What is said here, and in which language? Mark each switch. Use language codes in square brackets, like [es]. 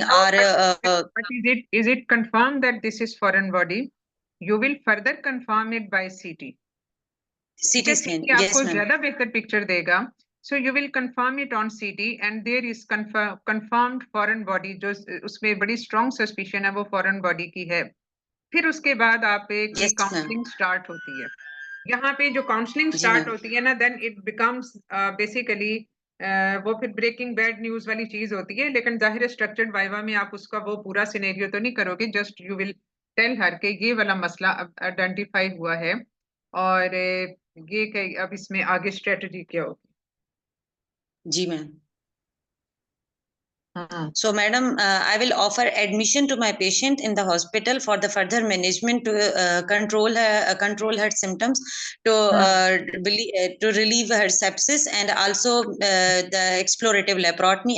[en] But is it confirmed that this is foreign body? You will further confirm it by CT scan. [hi] आपको ज्यादा बेहतर picture देगा, [en] so you will confirm it on CT, and there is confirmed foreign body, [hi] जो उसमें बड़ी strong suspicion है वो foreign body की है। फिर उसके बाद आप एक काउंसलिंग स्टार्ट होती है। यहाँ पे जो काउंसलिंग स्टार्ट होती है ना, [en] then it becomes basically [hi] वो फिर ब्रेकिंग बैड न्यूज वाली चीज होती है, लेकिन जाहिर स्ट्रक्चर्ड वाइवा में आप उसका वो पूरा सिनेरियो तो नहीं करोगे, [en] just you will tell her [hi] के ये वाला मसला आइडेंटिफाई हुआ है और ये अब इसमें आगे स्ट्रेटजी क्या होगी। जी ma'am. [en] So madam, I will offer admission to my patient in the hospital for the further management to control her symptoms, to relieve her sepsis, and also the explorative laparotomy.